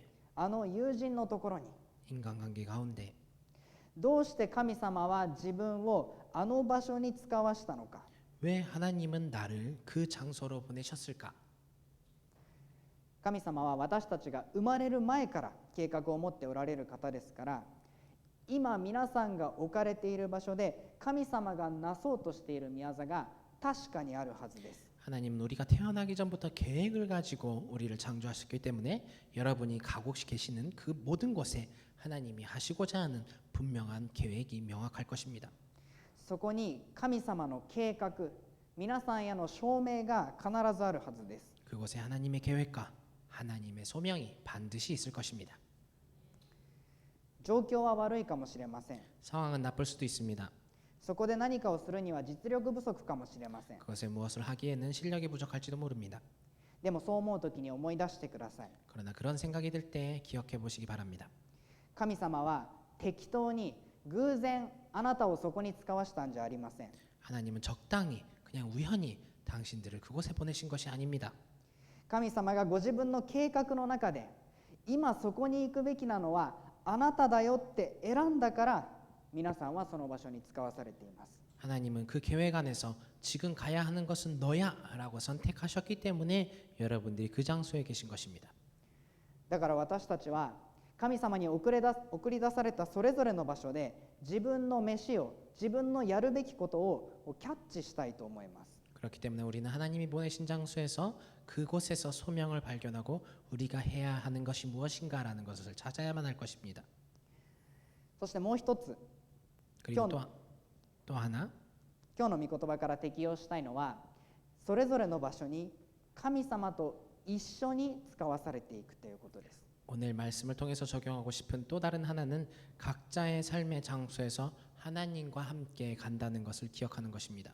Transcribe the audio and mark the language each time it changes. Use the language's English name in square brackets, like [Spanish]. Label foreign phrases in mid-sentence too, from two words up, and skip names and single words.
[Japanese] あの友人のところに、 [Korean] 인간관계 가운데 [Japanese] どうして神様は自分をあの場所に使わしたのか。 [Korean] 왜 하나님은 나를 그 장소로 보내셨을까? [Japanese] 神様は私たちが生まれる前から計画を持っておられる方ですから、今皆さんが置かれている場所で神様がなそうとしている宮座が確かにあるはずです。 [Korean] 하나님은 우리가 태어나기 전부터 계획을 가지고 우리를 창조하셨기 때문에 여러분이 가고 계시는 그 모든 곳에 하나님이 하시고자 하는 분명한 계획이 명확할 것입니다. [Japanese] そこに神様の計画、皆さんへの証明が必ずあるはずです。 [Korean] 그곳에 하나님의 계획과 하나님의 소명이 반드시 있을 것입니다. [Japanese] 状況は悪いかもしれません。 [Korean] 상황은 나쁠 수도 있습니다. [Japanese] そこで何かをするには実力不足かもしれません。 [Korean] 그것에 무엇을 하기에는 실력이 부족할지도 모릅니다. [Japanese] でもそう思うときに思い出してください。 [Korean] 그러나 그런 생각이 들 때 기억해 보시기 바랍니다. [Japanese] 神様は適当に偶然あなたをそこに使わしたんじゃありません。 [Korean] 하나님은 적당히 그냥 우연히 당신들을 그곳에 보내신 것이 아닙니다. [Japanese] 神様がご自分の計画の中で今そこに行くべきなのはあなただよって選んだから皆さんはその場所に使わされています。 [Korean] 하나님은 그 계획 안에서 지금 가야 하는 것은 너야라고 선택하셨기 때문에 여러분들이 그 장소에 계신 것입니다. [Japanese] だから私たちは神様に送り出されたそれぞれの場所で自分の飯を、自分のやるべきことをキャッチしたいと思います。 [Korean] 그렇기 때문에 우리는 하나님이 보내신 장소에서 그곳에서 소명을 발견하고 우리가 해야 하는 것이 무엇인가라는 것을 찾아야만 할 것입니다. [Japanese] そしてもう一つ、 [Korean] 그리고 또 하나, [Japanese] 今日の御言葉から適用したいのは、それぞれの場所に神様と一緒に使わされていくということです。 [Korean] 오늘 말씀을 통해서 적용하고 싶은 또 다른 하나는 각자의 삶의 장소에서 하나님과 함께 간다는 것을 기억하는 것입니다.